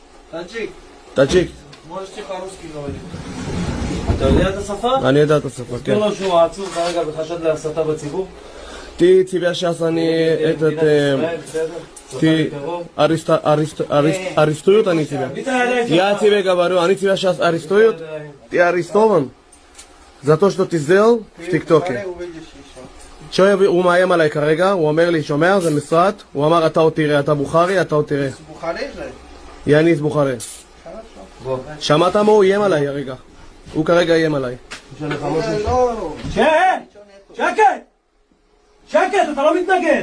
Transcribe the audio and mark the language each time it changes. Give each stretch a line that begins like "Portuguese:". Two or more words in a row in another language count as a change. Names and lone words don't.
Hebrew: טאג'יק. אתה יודע את השפה? אני יודע את השפה, כן. תסביר לו שהוא עצור כרגע בחשד להסתה בציבור? Ti civilșas ani ti
Russian: арестуют они тебя. Я тебе говорю, они тебя сейчас арестуют. Ты арестован за то, что ты сделал в ТикТоке.
Hebrew: הוא מאיים עליי כרגע, הוא אומר לי, שומע, זה משרד, הוא אמר, אתה עוד תראה, אתה בוחרי, אתה עוד תראה. יאניס בוחרי. שמעת מה הוא איים עליי הרגע? הוא כרגע איים עליי. שקט! שקט, אתה לא מתנגד!